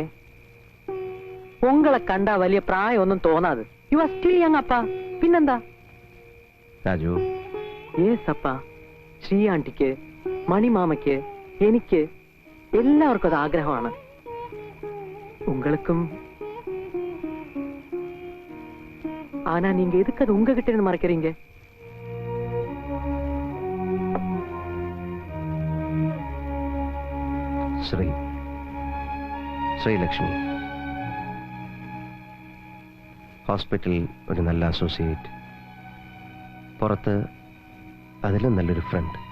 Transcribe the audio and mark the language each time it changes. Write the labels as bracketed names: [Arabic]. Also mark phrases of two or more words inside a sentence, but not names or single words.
[Malayalam] ഉങ്ങളെ കണ്ടാ വലിയ പ്രായമൊന്നും തോന്നാതെ. [English] you are still young [Malayalam] അപ്പാ. പിന്നെന്താ രാജു? യേസ് അപ്പാ. ശ്രീയാണ്ടിക്ക്, മണിമാമയ്ക്ക്, എനിക്ക് എല്ലാവർക്കും അത് ആഗ്രഹമാണ്. ഉങ്ങൾക്കും. [Tamil] ஆனா நீங்க எதுக்கு அது உங்ககிட்ட இருந்து மறைக்கிறீங்க? [Malayalam] ശ്രീലക്ഷ്മി ഹോസ്പിറ്റലിൽ ഒരു നല്ല അസോസിയേറ്റ്, പുറത്ത് അതിലും നല്ലൊരു ഫ്രണ്ട്.